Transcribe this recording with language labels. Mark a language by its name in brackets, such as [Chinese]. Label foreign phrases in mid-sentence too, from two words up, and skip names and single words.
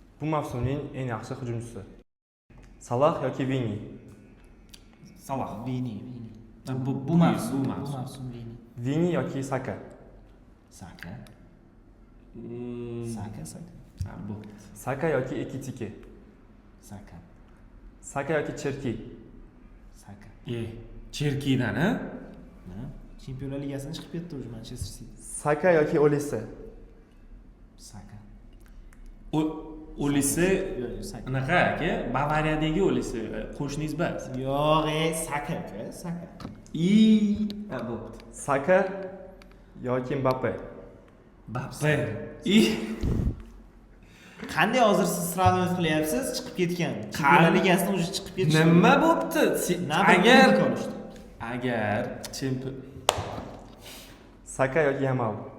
[Uzbek] Bu mavsumning eng yaxshi hujumchisi. Salah yoki Vini? Salah. Vini. Bu mavsum. Vini. Vini yoki Saka? Saka. Hmm. Saka. Ha, bu. Saka yoki Ekitike? Saka. Saka yoki Cherki? Saka. Cherkidan, ha? Chempionlar Ligasidan chiqib ketdi o'zi Manchester City. Saka yoki Olise? Saka. Olise Saka. anaqa aka, Bavariyadagi Olise, qo'shningiz bas. Yo'q, Saka aka, Saka. Ha, bo'pti. Saka yoki Mbappe? Mbappe. Qanday hozir siz sravniyat qilyapsiz? Chiqib ketgan. Chempionlar Ligasidan o'zi chiqib ketdi. Nima bo'pti? Agar Saka yoki Yamal?